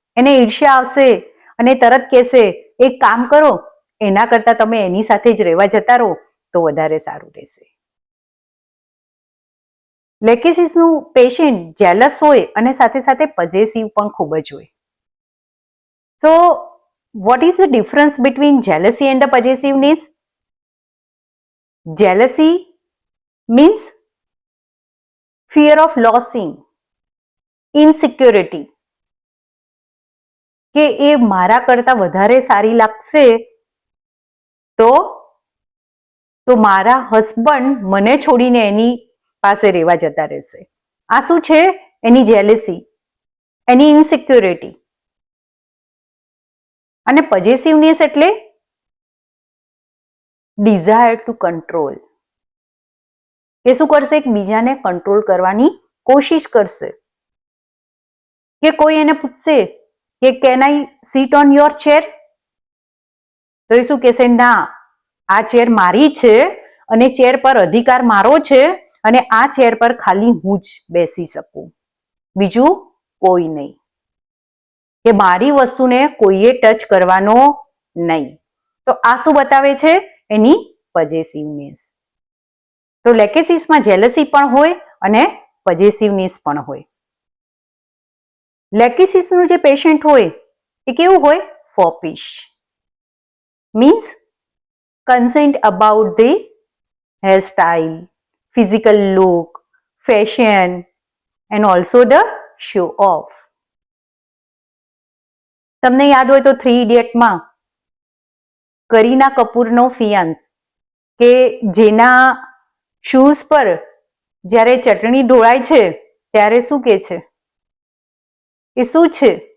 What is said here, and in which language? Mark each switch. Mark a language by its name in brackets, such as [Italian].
[Gujarati] એને ઈર્ષ્યા આવશે અને તરત કહેશે એક કામ કરો, એના કરતાં તમે એની સાથે જ રહેવા જતા રહો તો વધારે સારું રહેશે. લેકેસિસનું પેશન્ટ જેલસ હોય અને સાથે સાથે પોઝેસિવ પણ ખૂબ જ હોય. [English] So, what is the difference between jealousy and the possessiveness? Jealousy means fear of losing, insecurity. [Gujarati] કે એ મારા કરતા વધારે સારી લાગશે તો મારા હસબન્ડ મને છોડીને એની પાસે રહેવા જતા રહેશે. આ શું છે? એની જેલસી, એની ઇનસિક્યોરિટી. અને પોઝેસિવનેસ એટલે [English] Desire to control. [Gujarati] એ શું કરશે? એકબીજાને કંટ્રોલ કરવાની કોશિશ કરશે. કે કોઈ એને પૂછશે કે [English] can I sit on your chair, [Gujarati] તો એ શું કહેશે? ના, આ ચેર મારી છે અને ચેર પર અધિકાર મારો છે અને આ ચેર પર ખાલી હું જ બેસી શકું, બીજું કોઈ નહીં. કે મારી વસ્તુને કોઈએ ટચ કરવાનો નહીં. તો આ શું બતાવે છે? એની પોઝેસિવનેસ. તો લેકેસિસમાં જેલસી પણ હોય અને પોઝેસિવનેસ પણ હોય. લેકેસિસનું જે પેશન્ટ હોય એ કેવું હોય? [English] Foppish, means concerned about the hairstyle, physical look, fashion, and also the show off. [Gujarati] તમને યાદ હોય તો 3 ઇડિયટમાં કરીના કપૂરનો ફિયાન્સ કે જેના શૂઝ પર જ્યારે ચટણી ઢોળાય છે ત્યારે શું કહે છે? એ શું છે?